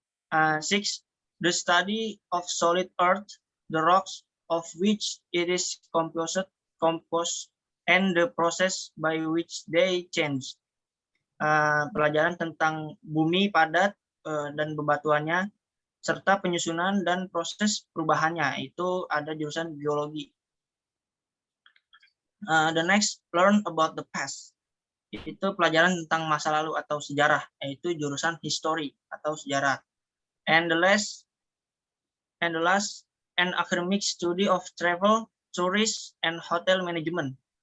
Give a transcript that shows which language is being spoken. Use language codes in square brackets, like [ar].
[en] 6, the study of solid earth, the rocks of which it is composed, and the process by which they change. [id] Pelajaran tentang bumi padat dan bebatuannya, serta penyusunan dan proses perubahannya, itu ada jurusan biologi. [en] The next, learn about the past. [id] Itu pelajaran tentang masa lalu atau sejarah, yaitu jurusan history atau sejarah. [en] And the last, an academic study of travel, tourism, and hotel management.